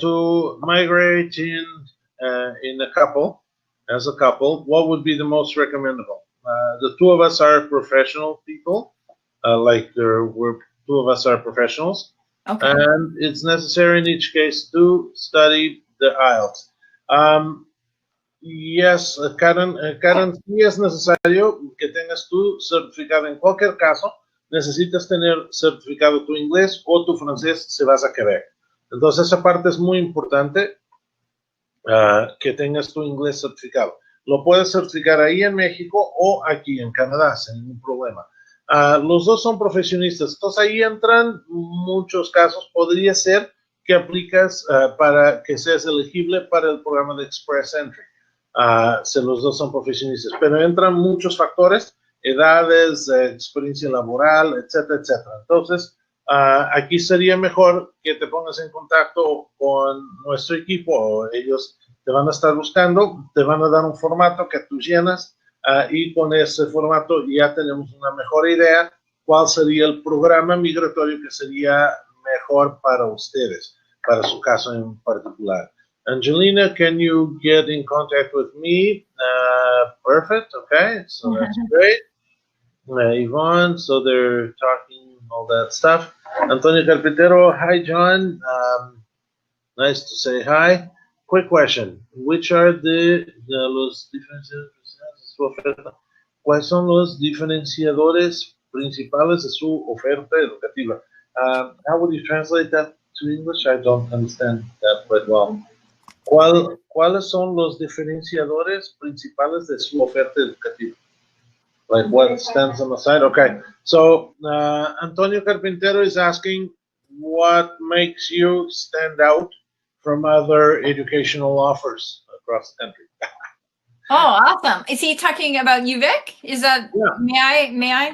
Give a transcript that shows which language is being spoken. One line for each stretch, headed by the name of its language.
English: To migrate in a couple, as a couple, what would be the most recommendable? The two of us are professional people, we're two of us are professionals, okay. And it's necessary in each case to study the IELTS.
Spanish: Yes, Karen, sí es necesario que tengas tu certificado. En cualquier caso, necesitas tener certificado tu inglés o tu francés si vas a Quebec. Entonces, esa parte es muy importante, que tengas tu inglés certificado. Lo puedes certificar ahí en México o aquí en Canadá, sin ningún problema. Los dos son profesionistas, entonces ahí entran muchos casos. Podría ser que aplicas para que seas elegible para el programa de Express Entry. Si los dos son profesionistas, pero entran muchos factores, edades, experiencia laboral, etcétera, etcétera. Entonces, aquí sería mejor que te pongas en contacto con nuestro equipo. Ellos te van a estar buscando, te van a dar un formato que tú llenas y con ese formato ya tenemos una mejor idea cuál sería el programa migratorio que sería mejor para ustedes, para su caso en particular.
English: Angelina, can you get in contact with me? Perfect, okay, so that's great. Yvonne, so they're talking all that stuff. Antonio Carpintero, hi John, nice to say hi. Quick question, which are
Spanish: los diferenciadores? ¿Cuáles son los diferenciadores principales de su oferta educativa?
English: How would you translate that to English? I don't understand that quite well.
Spanish: ¿Cuáles son los diferenciadores principales de su oferta educativa?
English: Like what stands on the side? Okay, so Antonio Carpintero is asking what makes you stand out from other educational offers across the country. Oh, awesome. Is he talking about U-Vic? Is that, yeah. May I?